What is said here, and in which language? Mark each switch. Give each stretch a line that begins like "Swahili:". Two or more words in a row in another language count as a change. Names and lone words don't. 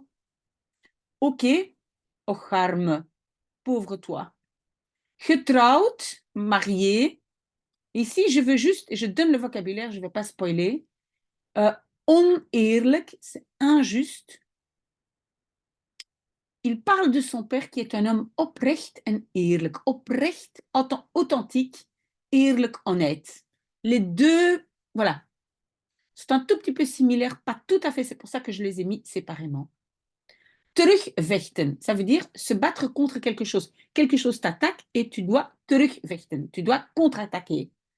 French: Ok, ocharme, pauvre toi. Getrouwd, marié. Ici, je veux juste, je donne le vocabulaire, je ne vais pas spoiler. Oneerlijk, c'est injuste. Il parle de son père qui est un homme
Dutch: oprecht en eerlijk.
French: Oprecht, authentique, eerlijk, honnête. Les deux, voilà. C'est un tout petit peu similaire, pas tout à fait, c'est pour ça que je les ai mis séparément. Terugvechten, ça veut dire se battre contre quelque chose. Quelque chose t'attaque et tu dois terugvechten, tu dois contre-attaquer.